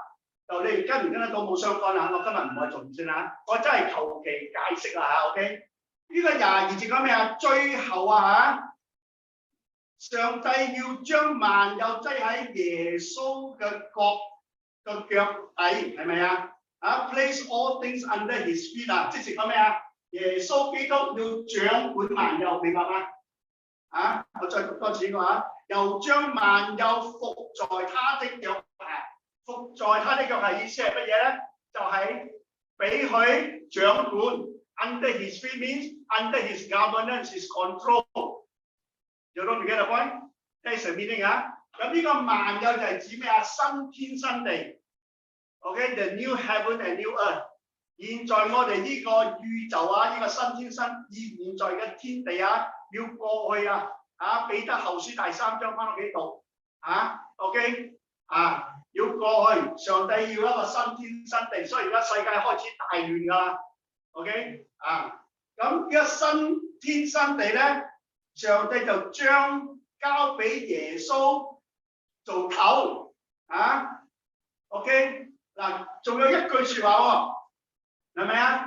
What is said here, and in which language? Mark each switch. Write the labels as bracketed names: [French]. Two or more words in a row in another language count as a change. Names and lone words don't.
[Cantonese] 就你跟唔跟得到冇相干啊，我今日唔係重先啊，我真係求其解釋啦嚇。OK， 呢個22節講咩啊？最後啊嚇，上帝要將萬有擠喺耶穌嘅腳底，係咪啊 ？ [English] Place all things under his feet [Cantonese] 啊，即係講咩啊？耶穌基督要掌管萬有，明白嗎？我再讀多次個又將萬有服在他的腳下。服在他的腳下意思係乜嘢咧？就係俾佢掌管 ， [English] under his feet means under his governance, his control。 [Cantonese] 有冇記得 point？ [English] That's the meaning [Cantonese] 啊！咁呢個萬有就係指咩啊？新天新地。 [English] OK，the new heaven and new earth。 [Cantonese] 現在我哋呢個宇宙啊，呢個新天新，現在嘅天地啊，要過去啊！彼得後書第3章翻屋企讀OK 要過去，上帝要一個新天新地，所以而家世界開始大亂㗎啦。OK 咁呢個新天新地咧，上帝就將交俾耶穌做頭OK 嗱，仲有一句説話喎，係咪啊？